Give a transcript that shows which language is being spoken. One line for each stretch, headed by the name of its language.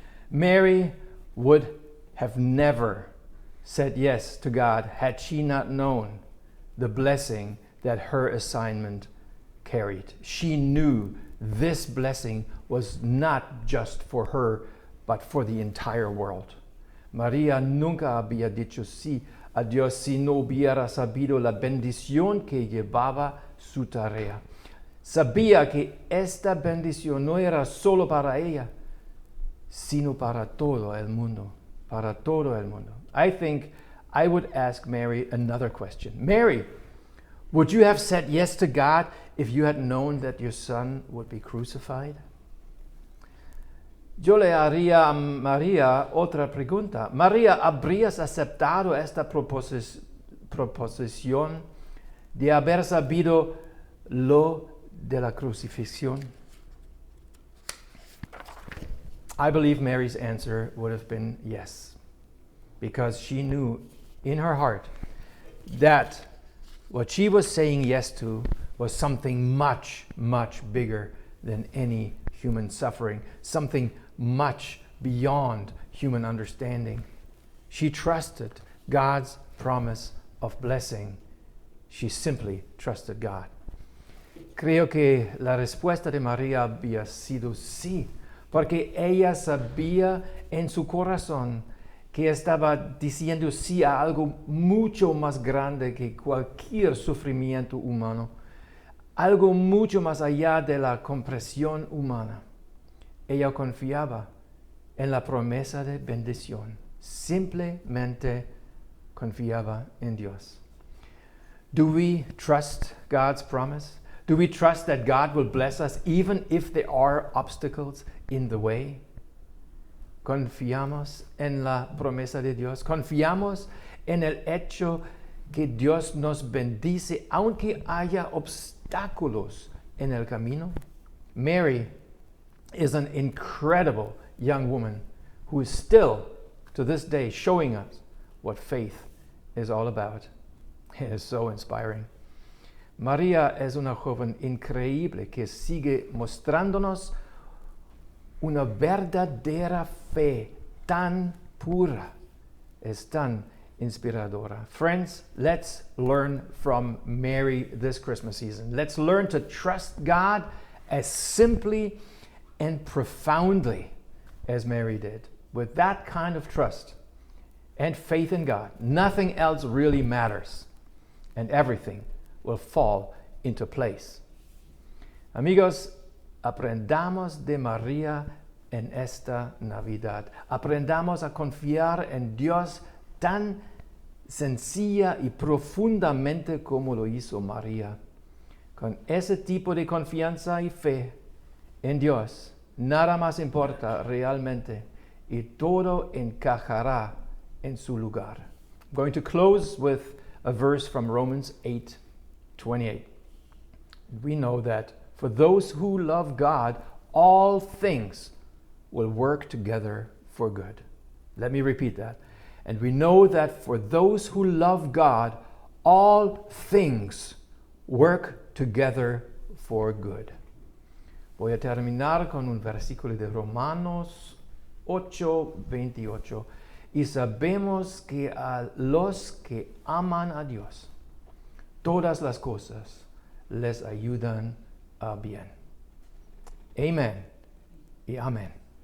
English: Mary would have never said yes to God had she not known the blessing that her assignment carried. She knew this blessing was not just for her, but for the entire world.
Spanish: María nunca había dicho sí a Dios si no hubiera sabido la bendición que llevaba su tarea. Sabía que esta bendición no era solo para ella, sino para todo el mundo. Para todo el mundo.
English: I think I would ask Mary another question. Mary, would you have said yes to God if you had known that your son would be crucified?
Spanish: Yo le haría a María otra pregunta. María, ¿habrías aceptado esta proposición de haber sabido lo de la crucifixión?
English: I believe Mary's answer would have been yes, because she knew in her heart that what she was saying yes to was something much, much bigger than any human suffering, something much beyond human understanding. She trusted God's promise of blessing. She simply trusted God.
Spanish: Creo que la respuesta de María había sido sí, porque ella sabía en su corazón que estaba diciendo sí a algo mucho más grande que cualquier sufrimiento humano, algo mucho más allá de la comprensión humana. Ella confiaba en la promesa de bendición, simplemente confiaba en Dios.
English: Do we trust God's promise? Do we trust that God will bless us even if there are obstacles in the way?
Spanish: Confiamos en la promesa de Dios. Confiamos en el hecho que Dios nos bendice aunque haya obstáculos en el camino.
English: Mary is an incredible young woman who is still to this day showing us what faith is all about. It is so inspiring.
Spanish: María es una joven increíble que sigue mostrándonos una verdadera fe tan pura. Es tan inspiradora.
English: Friends, let's learn from Mary this Christmas season. Let's learn to trust God as simply and profoundly as Mary did. With that kind of trust and faith in God, nothing else really matters, and everything will fall into place.
Spanish: Amigos, aprendamos de María en esta Navidad. Aprendamos a confiar en Dios tan sencilla y profundamente como lo hizo María. Con ese tipo de confianza y fe en Dios, nada más importa realmente y todo encajará en su lugar.
English: I'm going to close with a verse from Romans 8:28. We know that for those who love God, all things will work together for good. Let me repeat that. And we know that for those who love God, all things work together for good.
Spanish: Voy a terminar con un versículo de Romanos 8:28. Y sabemos que a los que aman a Dios, todas las cosas les ayudan a bien. Amen y amén.